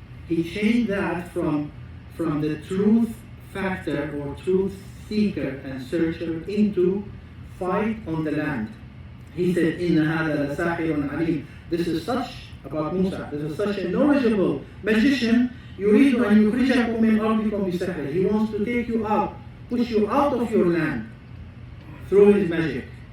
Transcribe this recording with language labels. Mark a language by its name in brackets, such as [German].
[English] He changed that from the truth factor or truth seeker and searcher into fight on the land. He said, [Arabic] "Inna hada la sahirun alim." [English] This is such about Musa. This is such a knowledgeable magician. [Arabic] يريد أن يخرجكم من أرضكم بسحره. [English] He wants to take you out, push you out of your land through his magic.